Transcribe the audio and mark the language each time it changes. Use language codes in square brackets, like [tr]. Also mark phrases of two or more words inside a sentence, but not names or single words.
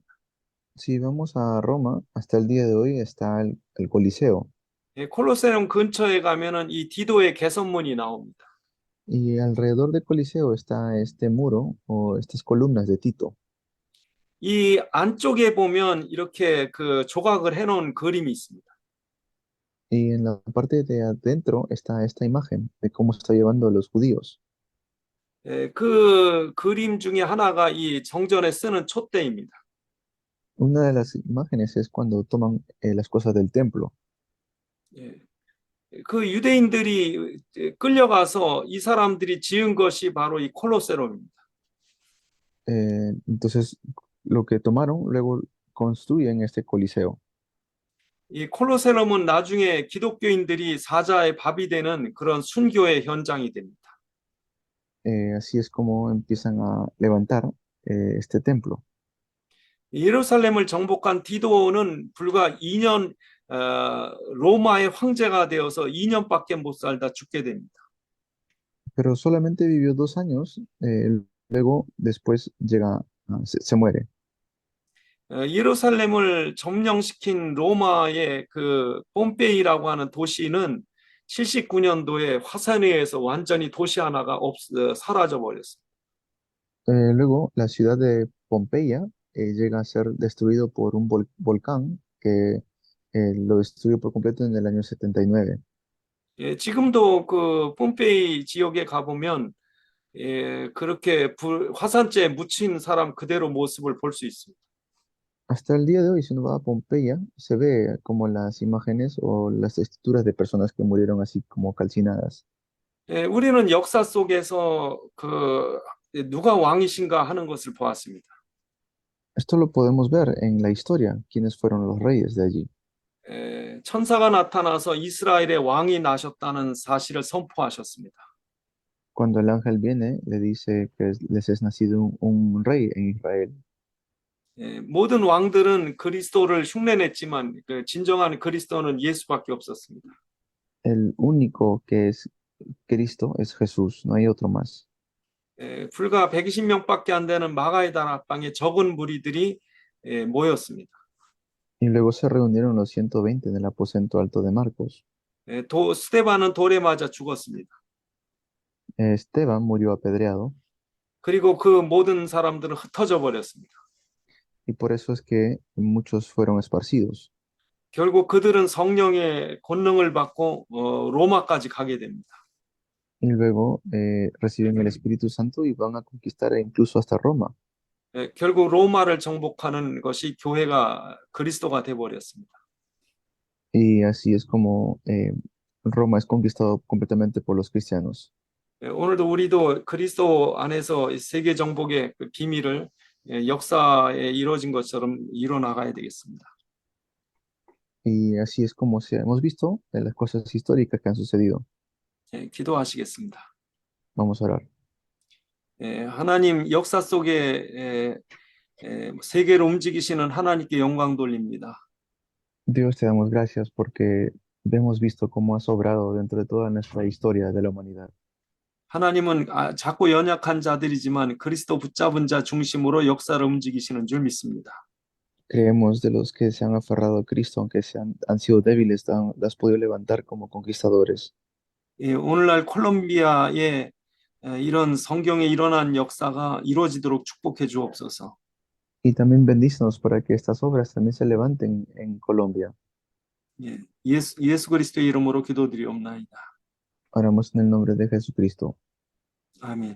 [es] Si vamos a Roma, hasta el día de hoy está el Coliseo. [ko] 콜로세움 근처에 가면은 이 디도의 개선문이 나옵니다. [es] Y alrededor del Coliseo está este muro o estas columnas de Tito. [ko] 이 안쪽에 보면 이렇게 그 조각을 해놓은 그림이 있습니다. [es] Y en la parte de adentro está esta imagen de cómo está llevando a los judíos. [ko] 그 그림 중에 하나가 이 정전에 쓰는 촛대입니다. [es] Una de las imágenes es cuando toman las cosas del templo. [ko] 그 유대인들이 끌려가서 이 사람들이 지은 것이 바로 이 콜로세움입니다. [es] Entonces, lo que tomaron, luego construyen este Coliseo. [ko] 이 콜로세움은 나중에 기독교인들이 사자의 밥이 되는 그런 순교의 현장이 됩니다. [es] Así es como empiezan a levantar este templo. [ko] 예루살렘을 정복한 디도는 불과 2년 로마의 황제가 되어서 2년밖에 못 살다 죽게 됩니다. [es] Pero solamente vivió 2 años, luego después se muere. [ko] 예루살렘을 점령시킨 로마의 그 폼페이라고 하는 도시는 79년도에 화산에 의해서 완전히 도시 하나가 사라져 버렸어요. [es] Luego, la ciudad de Pompeya llega a ser destruido por un volcán que lo destruyó por completo en el año 79. [ko] 지금도 그 폼페이 지역에 가보면 그렇게 화산재에 묻힌 사람 그대로 모습을 볼 수 있습니다. [es] Hasta el día de hoy, si uno va a Pompeya, se ve como las imágenes o las estructuras de personas que murieron así como calcinadas. [ko] 우리는 역사 속에서 그 누가 왕이신가 하는 것을 보았습니다. [es] Esto lo podemos ver en la historia, quiénes fueron los reyes de allí. [ko] 천사가 나타나서 이스라엘의 왕이 나셨다는 사실을 선포하셨습니다. [es] Cuando el ángel viene, le dice que les es nacido un rey en Israel. [ko] 모든 왕들은 그리스도를 흉내냈지만 그 진정한 그리스도는 예수밖에 없었습니다. [es] El único que es Cristo es Jesús, no hay otro más. [ko] 불과 120명밖에 안 되는 마가의 다락방에 적은 무리들이 모였습니다. [es] Y luego se reunieron los 120 en el aposento alto de Marcos. [ko] 스데반은 돌에 맞아 죽었습니다. [es] Esteban murió apedreado [ko] 그리고 그 모든 사람들은 흩어져 버렸습니다. [es] y por eso es que muchos fueron esparcidos. [ko] 결국 그들은 성령의 권능을 받고 로마까지 가게 됩니다. [es] Y luego reciben el Espíritu Santo y van a conquistar incluso hasta Roma. [ko] 결국 로마를 정복하는 것이 교회가 그리스도가 돼 버렸습니다. [es] Y así es como Roma es conquistado completamente por los cristianos. [ko] 오늘도 우리도 그리스도 안에서 세계 정복의 그 비밀을 역사에 이루어진 것처럼 이뤄나가야 되겠습니다. [es] Y así es como hemos visto en las cosas históricas que han sucedido. [ko] 기도하시겠습니다. [es] Vamos a orar. [ko] 하나님 역사 속에 세계를 움직이시는 하나님께 영광 돌립니다. [es] Dios, te damos gracias porque hemos visto cómo has obrado dentro de toda nuestra historia de la humanidad. [ko] 하나님은 작고 연약한 자들이지만 그리스도 붙잡은 자 중심으로 역사를 움직이시는 줄 믿습니다. [es] Creemos de los que se han aferrado a Cristo, aunque han sido débiles, las has podido levantar como conquistadores. [ko] 오늘날 콜롬비아에 이런 성경에 일어난 역사가 이루어지도록 축복해 주옵소서. [es] Y también bendícenos para que estas obras también se levanten en Colombia. [ko] 예수 그리스도의 이름으로 기도드리옵나이다. [es] Oramos en el nombre de Jesucristo. [ko] 아멘.